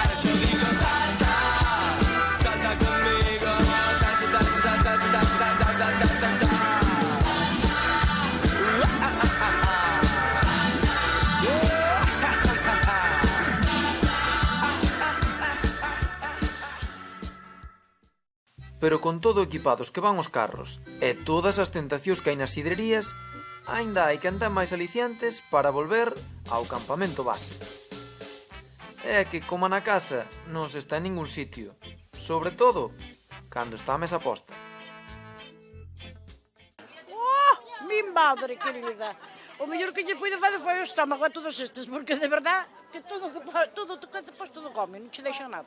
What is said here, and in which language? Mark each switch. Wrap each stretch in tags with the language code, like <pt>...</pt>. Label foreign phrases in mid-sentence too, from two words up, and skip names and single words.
<es>Yo digo salta, salta conmigo, salta, salta, salta, salta, salta, salta.</es> <gl>Pero con todo equipados que van os carros e todas as tentacións que hai nas sidrerías, aínda hai que andar máis aliciantes para volver ao campamento base. É que, como na casa, non se está en ningún sitio, sobre todo cando está a mesa posta.</gl> <es>Mi madre querida,</es> <gl>o mellor que lle puide fazer foi o estómago a todos estes, porque de verdad que todo come, non che deixan nada.</gl>